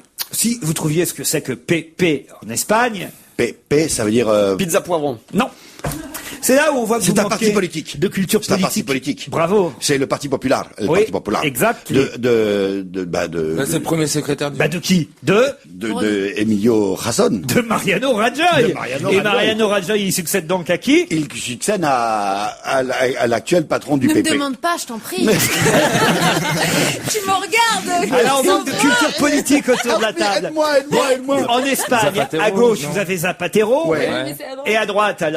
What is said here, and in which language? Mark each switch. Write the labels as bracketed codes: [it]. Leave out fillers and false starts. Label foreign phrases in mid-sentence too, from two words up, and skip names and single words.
[fr] Si vous trouviez ce que c'est que PP en Espagne, Pépé, ça veut dire... Pizza poivron. non. C'est là où on voit que C'est vous un manquez parti politique. de culture C'est un politique. parti politique. Bravo. C'est le Parti populaire. Le Oui, Parti populaire. exact. Là, c'est le premier secrétaire du... Bah de qui? De Emilio Razón. Mariano Rajoy. De Mariano Et Rajoy. Mariano Rajoy, il succède donc à qui? Il succède à l'actuel patron du Ne me PP. demande pas, je t'en prie. Tu me regardes. Alors on manque de culture politique autour de la table. Aide-moi. En Espagne, Zapatero, à gauche, non. vous avez Zapatero. Ouais. Mais c'est à droite. Et à droite, alors.